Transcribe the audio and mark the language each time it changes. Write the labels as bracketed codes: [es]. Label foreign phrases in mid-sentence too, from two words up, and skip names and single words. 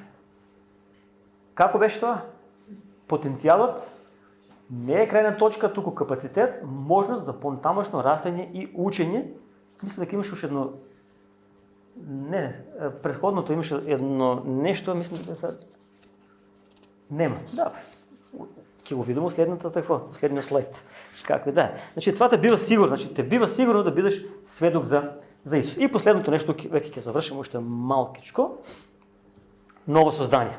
[mk] Како беше това? [bg] Потенциалът не е крайна точка, тук капацитет, можност за по-натамошно растење и учење. Мисля дека имаш още едно... Не, предходното имаше едно нещо, мисля дека... Нема, да. [mk] Ке го видимо следния слайд. Како да. Значи това те бива сигурно, те бива сигурно да бидеш сведок за Исус. И последното нещо, веќе ќе завршим още малкичко. Ново создание.